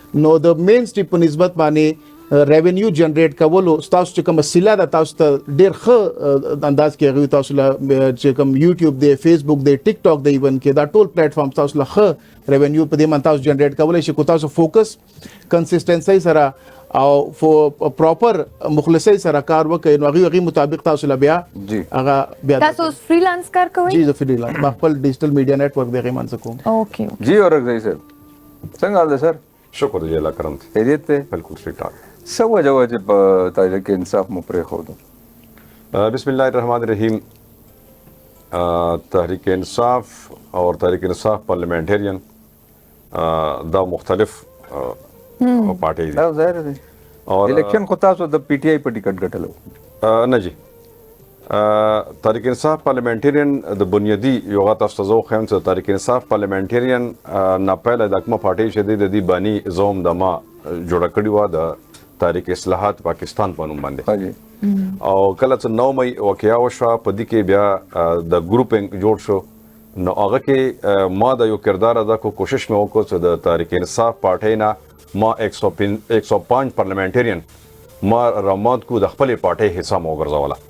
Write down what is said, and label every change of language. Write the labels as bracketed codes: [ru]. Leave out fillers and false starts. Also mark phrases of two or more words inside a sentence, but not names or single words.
[ps] نو د [en] main stream [ps] په نسبت باندې [en] revenue generate [ps] کولو تاسو چې کوم وسیله ده تاسو ته ډېر ښه انداز کې هغوی تاسو له چې کوم یوټیوب دی فیسبوک دی ټیک ټاک دی ایون کې دا ټول پلیټ فارم تاسو له ښه ریونیو په دې باندې تاسو جنریټ کولی شي کو تاسو [en] focus consistency [ps] سره او پراپر مخلصي سره کار وکړئ نو هغې مطابق تاسو له بیا هغه بیا تاسو فریلانس کار کوئ؟ جی زه فریلانس ما خپل [en] digital media network [ps] د هغې منځ کوم. اوکې جی اورکزئی صاحب څنګه حال دی سر؟ شکر دی الله کرم دی. خیریت دی؟ [ur] بالکل ٹھیک ٹھاک. [ps] څه وجه وه چې په تحریک انصاف مو پرېښودو؟ بسم الله الرحمن الرحیم. تحریک انصاف اور تحریک انصاف پارلیمنٹیرین دا مختلف پارٹی دی. دا ظاهر دی الیکشن خو تاسو د پی ټی آی په ټیکټ ګټلو؟ نه جی تحریک انصاف پارلیمنٹیرین د بنیادی یو غا تاسو ته زه وښیم چې تحریک انصاف پارلیمنٹیرین نه پیله د کومه پارټۍ چې دی د دې باني زوم د ما جوړه کړې وه د تحریک اصلاحات پاکستان په نوم باندې او کله چې 9 مئی واقعه وشوه په دې کې بیا د ګروپینګ جوړ شو نو هغه کې ما د یو کردار ادا کو کوشش مې وکړو چې د تحریک انصاف پارټۍ نه ما 105 پارلیمنټیرین ما رامات کو د خپلې پارټۍ حصہ مو وګرځوله.